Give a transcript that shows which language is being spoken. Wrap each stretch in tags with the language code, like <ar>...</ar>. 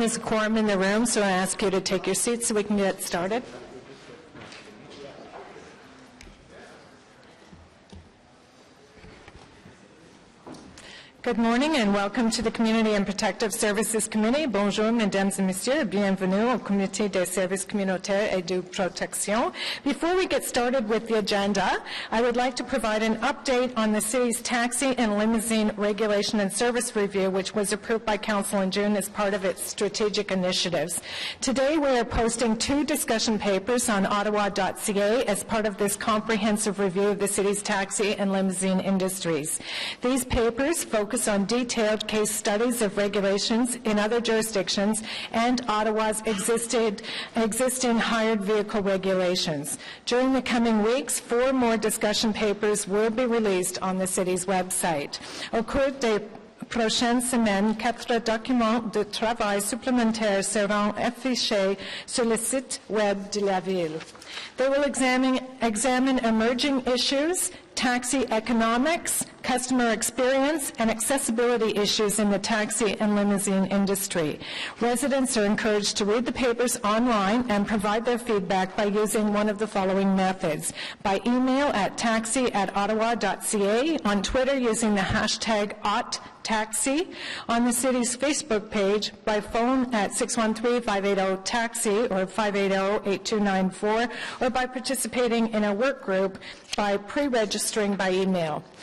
<en>There's a quorum in the room, so I ask you to take your seats so we can get started. Good morning and welcome to the Community and Protective Services Committee.</en> <fr>Bonjour, mesdames et messieurs. Bienvenue au Comité des services communautaires et de protection.</fr> <en>Before we get started with the agenda, I would like to provide an update on the city's taxi and limousine regulation and service review, which was approved by Council in June as part of its strategic initiatives. Today we are posting 2 discussion papers on Ottawa.ca as part of this comprehensive review of the city's taxi and limousine industries. These papers focus on detailed case studies of regulations in other jurisdictions and Ottawa's existing hired vehicle regulations. During the coming weeks, 4 more discussion papers will be released on the city's website.</en> <fr>Au cours des prochaines semaines, 4 documents de travail supplémentaires seront affichés sur le site web de la ville.</fr> <en>They will examine emerging issues, taxi economics, customer experience, and accessibility issues in the taxi and limousine industry. Residents are encouraged to read the papers online and provide their feedback by using one of the following methods: by email at taxi@ottawa.ca, on Twitter using the hashtag #OttTaxi, on the city's Facebook page, by phone at 613-580-TAXI or 580-8294, or by participating in a work group by pre-registering by email.</en>